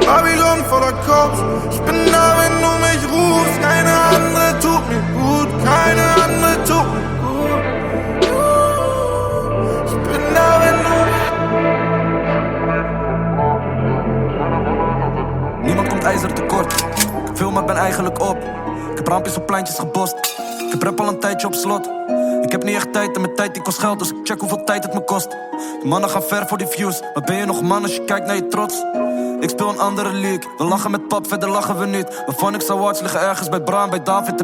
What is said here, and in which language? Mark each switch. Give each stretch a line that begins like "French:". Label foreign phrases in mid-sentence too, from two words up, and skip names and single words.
German: Babylon voller Cops. Ich bin da, wenn du mich rufst. Keine andere tut mir gut. Keine andere tut mir gut. Ich bin da, wenn du.
Dutch: Niemand komt ijzer tekort. Ik vul me ben eigenlijk op. Ik heb raampjes op pleintjes gebost. Ik heb rap al een tijdje op slot. Ik heb niet echt tijd en mijn tijd die kost geld. Dus ik check hoeveel tijd het me kost. De mannen gaan ver voor die views. Maar ben je nog man als je kijkt naar je trots? Ik speel een andere league. We lachen met pap, verder lachen we niet. Mijn Phonics Awards liggen ergens bij Bram, bij David.